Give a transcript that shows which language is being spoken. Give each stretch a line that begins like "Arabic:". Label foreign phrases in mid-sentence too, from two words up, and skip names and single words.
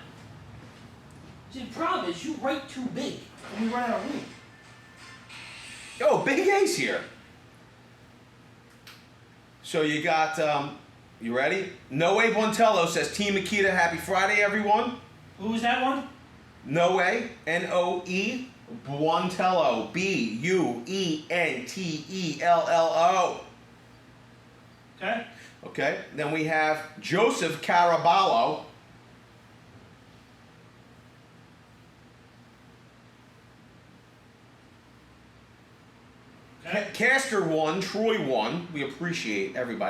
English: See, the problem is you write too big and we run out of room. Yo, Big A's here. So you got, you ready? Noe Bontello says, Team Makita, happy Friday, everyone. Who's that one? Noe, N-O-E, Buontello, B-U-E-N-T-E-L-L-O. Okay. Okay, then we have Joseph Caraballo. Caster 1, Troy 1, we appreciate everybody.